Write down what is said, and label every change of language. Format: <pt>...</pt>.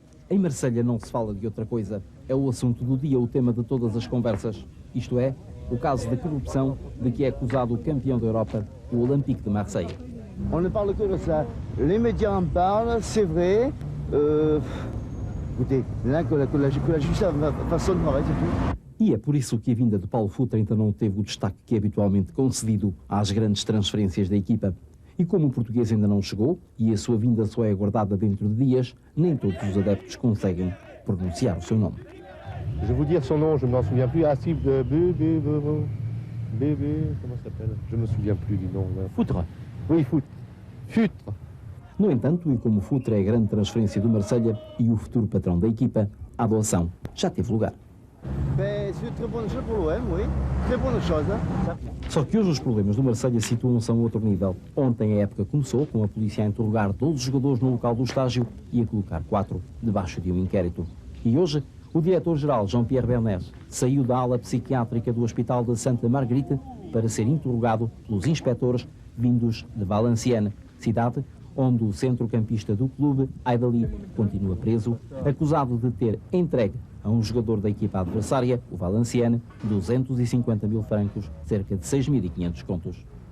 <pt>Em Marselha não se fala de outra coisa. É o assunto do dia, o tema de todas as conversas. Isto é, o caso da corrupção de que é acusado o campeão da Europa, o Olympique de Marseille.</pt> <fr>On ne parle que de ça. Les médias en parlent, c'est vrai. Écoutez, là que la justice fasse son travail, c'est tout.</fr> <pt>E é por isso que a vinda de Paulo Futre ainda não teve o destaque que é habitualmente concedido às grandes transferências da equipa. E como o português ainda não chegou, e a sua vinda só é aguardada dentro de dias, nem todos os adeptos conseguem pronunciar o seu nome.</pt> <fr>Je vais vous dire son nom, je ne m'en souviens plus. Ah si, comment ça s'appelle? Je ne me souviens plus du nom. Futre. Oui, Futre.</fr> <pt>No entanto, e como Futre é a grande transferência do Marselha e o futuro patrão da equipa, a adoção já teve lugar.</pt> <fr>C'est une très bonne chose pour l'OM, oui. Très bonne chose.</fr> <pt>Só que hoje os problemas do Marselha situam-se a um outro nível. Ontem a época começou com a polícia a interrogar 12 jogadores no local do estágio e a colocar 4 debaixo de um inquérito. E hoje, o diretor-geral, Jean-Pierre Bernays, saiu da ala psiquiátrica do Hospital de Santa Marguerite para ser interrogado pelos inspectores vindos de Valenciennes, cidade onde o centrocampista do clube, Aidali, continua preso, acusado de ter entregue a um jogador da equipa adversária, o Valenciennes, 250 mil francos, cerca de 6.500 contos.</pt>